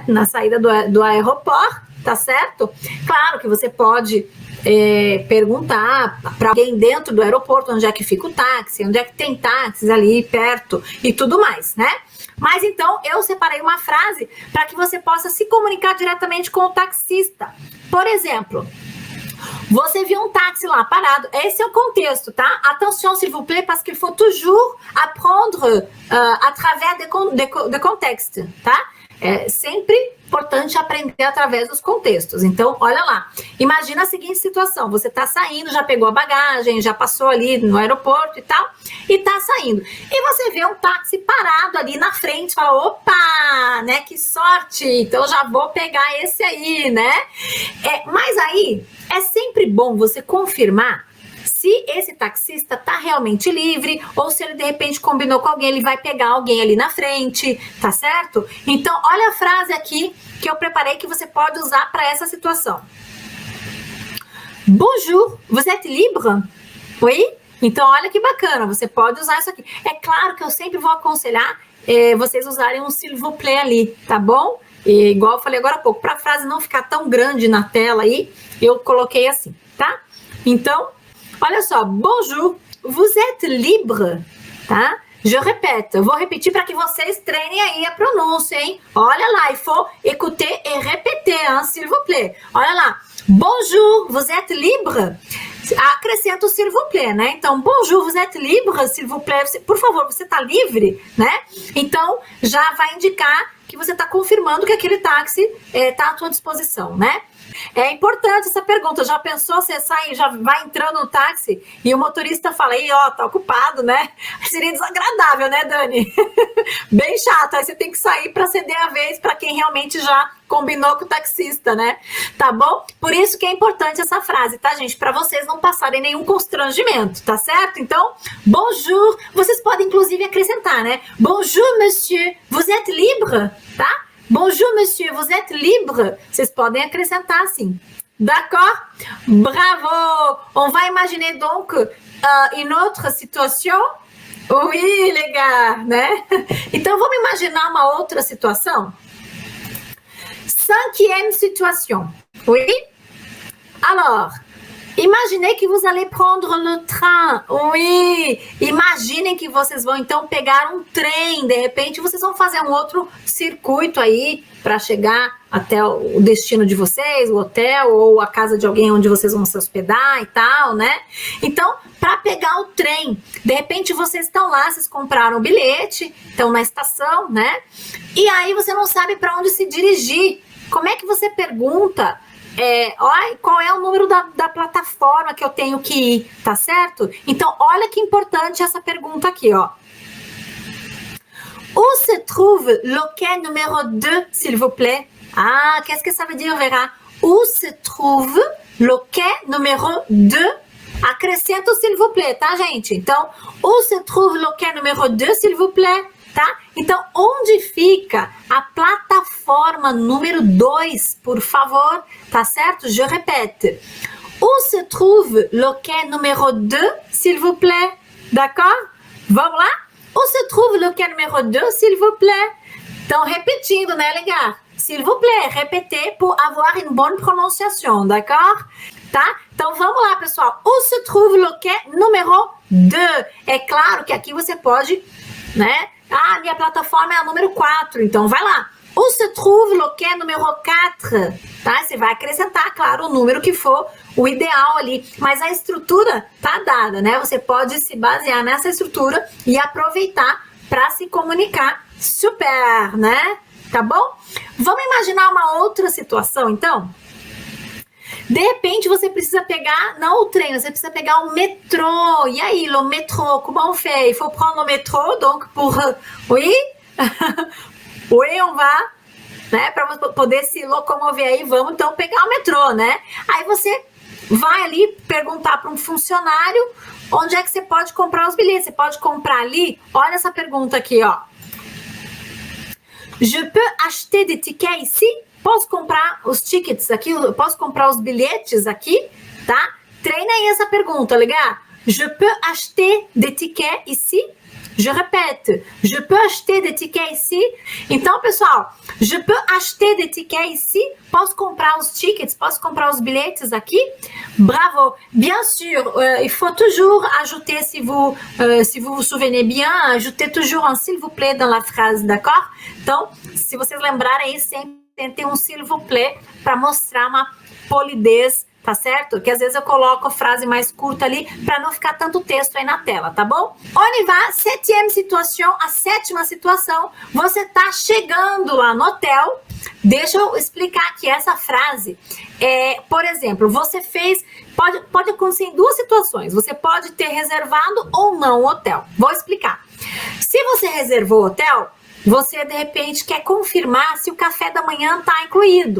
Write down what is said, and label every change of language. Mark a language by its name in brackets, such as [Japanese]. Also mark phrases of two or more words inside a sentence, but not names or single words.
[Portuguese] Na saída do aeroporto, tá certo? Claro que você pode perguntar para alguém dentro do aeroporto onde é que fica o táxi, onde é que tem táxis ali perto e tudo mais, né? Mas então eu separei uma frase para que você possa se comunicar diretamente com o taxista. Por exemplo, você viu um táxi lá parado, esse é o contexto, tá? [French] Attention, s'il vous plaît, parce qu'il faut toujours apprendre à travers de contexte, [Portuguese] tá? É sempre importante aprender através dos contextos. Então, olha lá. Imagina a seguinte situação. Você tá saindo, já pegou a bagagem, já passou ali no aeroporto e tal, e tá saindo. E você vê um táxi parado ali na frente, fala, opa, né, que sorte, então já vou pegar esse aí, né? Mas aí, é sempre bom você confirmar se esse taxista tá realmente livre ou se ele de repente combinou com alguém, ele vai pegar alguém ali na frente, tá certo? Então, olha a frase aqui que eu preparei que você pode usar para essa situação. [French] Bonjour, vous êtes libre? Oui? [Portuguese] Então, olha que bacana, você pode usar isso aqui. É claro que eu sempre vou aconselhar vocês usarem um [French] s'il vous plaît [Portuguese] ali, tá bom? E, igual eu falei agora há pouco, para a frase não ficar tão grande na tela aí, eu coloquei assim, tá? Então, olha só, [French] bonjour, vous êtes libre, tá? Je répète, [Portuguese] eu vou repetir para que vocês treinem aí a pronúncia, hein? Olha lá, [French] il faut écouter et répéter, hein, s'il vous plaît. [Portuguese] Olha lá, [French] bonjour, vous êtes libre? [Portuguese] Acrescenta o [French] s'il vous plaît, [Portuguese] né? Então, [French] bonjour, vous êtes libre, s'il vous plaît? [Portuguese] Por favor, você tá livre, né? Então, já vai indicar que você está confirmando que aquele táxi está à tua disposição, né? É importante essa pergunta. Já pensou, você sai, já vai entrando no táxi e o motorista fala, aí, ó, tá ocupado, né? Seria desagradável, né, Dani? Bem chato. Aí você tem que sair para ceder a vez para quem realmente já combinou com o taxista, né? Tá bom? Por isso que é importante essa frase, tá, gente? Para vocês não passarem nenhum constrangimento, tá certo? Então, bonjour. Vocês podem, inclusive, acrescentar, né? [French] Bonjour, monsieur. Vous êtes libre? Tá? Bonjour, monsieur, vous êtes libre? [Portuguese] Vocês podem acrescentar assim. [French] D'accord? Bravo! On va imaginer donc une autre situation. Oui, les gars, [Portuguese] né? Então, vamos imaginar uma outra situação? [French] Cinquième situation. Oui? Alors, imaginez que vous allez prendre le train. Oui! [Portuguese] Imaginem que vocês vão então pegar um trem. De repente, vocês vão fazer um outro circuito aí para chegar até o destino de vocês, o hotel ou a casa de alguém onde vocês vão se hospedar e tal, né? Então, para pegar o trem, de repente vocês estão lá, vocês compraram o bilhete, estão na estação, né? E aí você não sabe para onde se dirigir. Como é que você pergunta? Qual é o número da plataforma que eu tenho que ir, tá certo? Então, olha que importante essa pergunta aqui, ó. [French] Où se trouve le quai numéro 2, s'il vous plaît? Ah, qu'est-ce que ça veut dire, Vera? Où se trouve le quai numéro 2? [Portuguese] Acrescenta o [French] s'il vous plaît, [Portuguese] tá, gente? Então, [French] où se trouve le quai numéro 2, s'il vous plaît? [Portuguese] Tá? Então, onde fica a plataforma número 2, por favor? Tá certo? [French] Je répète. Où se trouve le quai numéro 2, s'il vous plaît? D'accord? [Portuguese] Vamos lá? [French] Où se trouve le quai numéro 2, s'il vous plaît? [Portuguese] Então, repetindo, né, legal? [French] S'il vous plaît, répétez pour avoir une bonne prononciation, d'accord? [Portuguese] Tá? Então, vamos lá, pessoal. [French] Où se trouve le quai numéro 2? [Portuguese] É claro que aqui você pode, né? Ah, minha plataforma é a número 4, então vai lá. [French] Où se trouve le quai numéro 4? [Portuguese] Tá? Você vai acrescentar, claro, o número que for o ideal ali. Mas a estrutura tá dada, né? Você pode se basear nessa estrutura e aproveitar para se comunicar super, né? Tá bom? Vamos imaginar uma outra situação, então? De repente, você precisa pegar, não o trem, você precisa pegar o metrô. E aí, [French] le métro, comment on fait? Il faut prendre le métro, donc pour... Oui? Oui, on va, [Portuguese] né? Para poder se locomover aí, vamos então pegar o metrô, né? Aí você vai ali perguntar para um funcionário onde é que você pode comprar os bilhetes. Você pode comprar ali, olha essa pergunta aqui, ó. [French] Je peux acheter des tickets ici? [Portuguese] Posso comprar os tickets aqui? Posso comprar os bilhetes aqui? Tá? Treina aí essa pergunta, legal? [French] Je peux acheter des tickets ici? Je répète. Je peux acheter des tickets ici? [Portuguese] Então, pessoal, [French] je peux acheter des tickets ici? [Portuguese] Posso comprar os tickets? Posso comprar os bilhetes aqui? [French] Bravo. Bien sûr, il faut toujours ajouter, si vous vous souvenez bien, ajouter toujours un s'il vous plaît dans la phrase, d'accord? [Portuguese] Então, se vocês lembrarem aí, sempre tem um [French] s'il vous plaît [Portuguese] para mostrar uma polidez, tá certo? Que às vezes eu coloco a frase mais curta ali para não ficar tanto texto aí na tela, tá bom? [French] On y va, septième situation, [Portuguese] a sétima situação, você tá chegando lá no hotel. Deixa eu explicar aqui essa frase. Por exemplo, você fez, pode acontecer em duas situações, você pode ter reservado ou não o hotel. Vou explicar. Se você reservou o hotel, você de repente quer confirmar se o café da manhã está incluído.